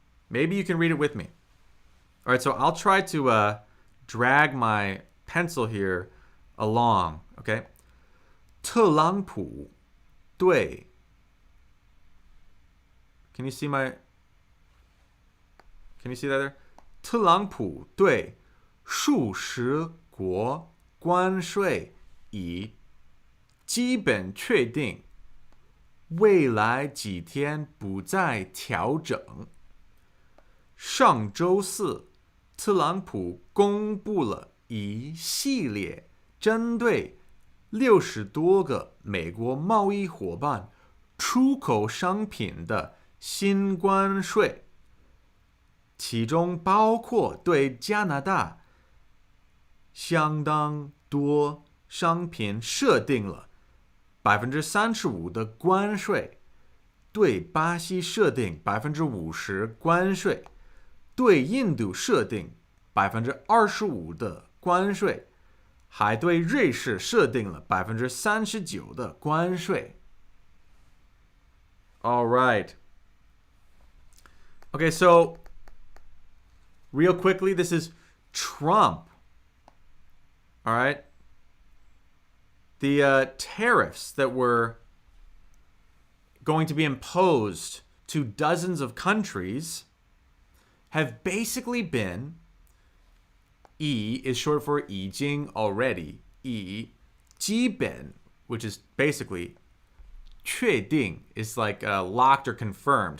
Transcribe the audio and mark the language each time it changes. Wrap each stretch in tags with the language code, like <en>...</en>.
<en>Maybe you can read it with me. All right, so I'll try to drag my pencil here along, okay?</en> <zh>特朗普对</zh> <en>Can you see my Can you see that there?</en> <zh>特朗普对数十国关税已基本确定，未来几天不再调整。上周四，特朗普公布了一系列针对60多个美国贸易伙伴出口商品的新关税，其中包括对加拿大相当多商品设定了35%的关税，对巴西设定50%关税，对印度设定25%的关税，还对瑞士设定了39%的关税。</zh> <en>All right. Okay, so real quickly, this is Trump. All right. The tariffs that were going to be imposed to dozens of countries have basically been, 已 is short for 已经 already, 已基本, which is basically 确定 is like locked or confirmed.</en>